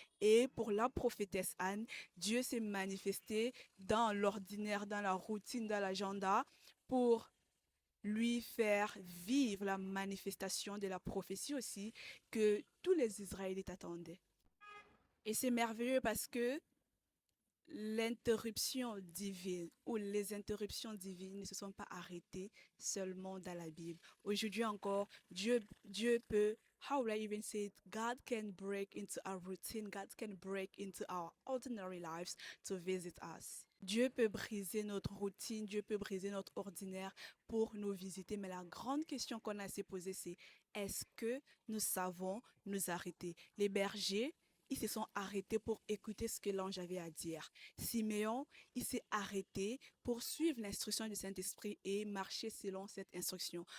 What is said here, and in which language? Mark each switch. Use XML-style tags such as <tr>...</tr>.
<fr>Et pour la prophétesse Anne, Dieu s'est manifesté dans l'ordinaire, dans la routine, dans l'agenda pour lui faire vivre la manifestation de la prophétie aussi que tous les Israélites attendaient. Et c'est merveilleux parce que l'interruption divine ou les interruptions divines ne se sont pas arrêtées seulement dans la Bible. Aujourd'hui encore, Dieu peut,</fr> <en>how would I even say it? God can break into our routine, God can break into our ordinary lives to visit us.</en> <fr>Dieu peut briser notre routine, Dieu peut briser notre ordinaire pour nous visiter. Mais la grande question qu'on a à se poser, c'est est-ce que nous savons nous arrêter? Les bergers, ils se sont arrêtés pour écouter ce que l'ange avait à dire. Siméon, il s'est arrêté pour suivre l'instruction du Saint-Esprit et marcher selon cette instruction.</fr>